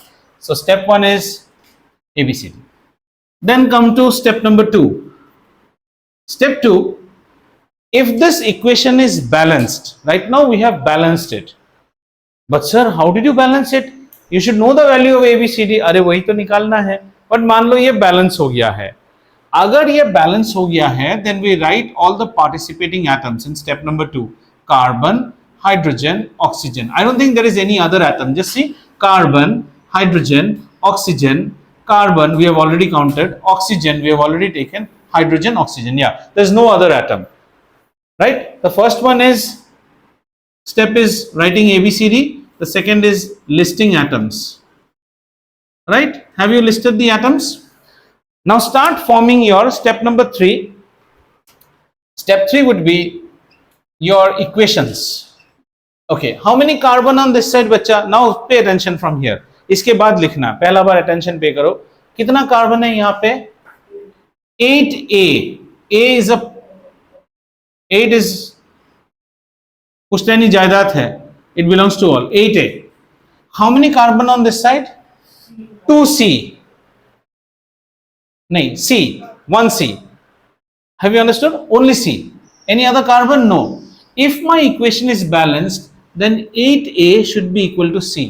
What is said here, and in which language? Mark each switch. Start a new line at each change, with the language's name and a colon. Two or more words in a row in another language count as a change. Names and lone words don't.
English: So step 1 is A, B, C, D. Then come to step number 2. Step 2, if this equation is balanced, right now we have balanced it. But sir, how did you balance it? You should know the value of ABCD.
Hindi: अरे वही तो निकालना है. But मान लो ये balance हो गया है. अगर ये balance हो गया है,
English: then we write all the participating atoms in step number 2. Carbon, hydrogen, oxygen. I don't think there is any other atom. Just see carbon, hydrogen, oxygen, carbon we have already counted, oxygen we have already taken, hydrogen, oxygen. Yeah, there is no other atom. Right? The first one is step is writing ABCD. The second is listing atoms. Right? Have you listed the atoms? Now start forming your step number 3. Step 3 would be your equations. Okay, how many carbon on this side बच्चा? Now pay attention from here.
Hindi: इसके बाद लिखना, पहला बार attention पे करो. कितना कार्बन है यहाँ पे? 8A.
English: A is
Hindi: पुश्तैनी जायदाद है.
English: It belongs to all. 8A. How many carbon on this side? 2C. नहीं, C. 1C. Have you understood? Only C. Any other carbon? No. If my equation is balanced, then 8A should be equal to C.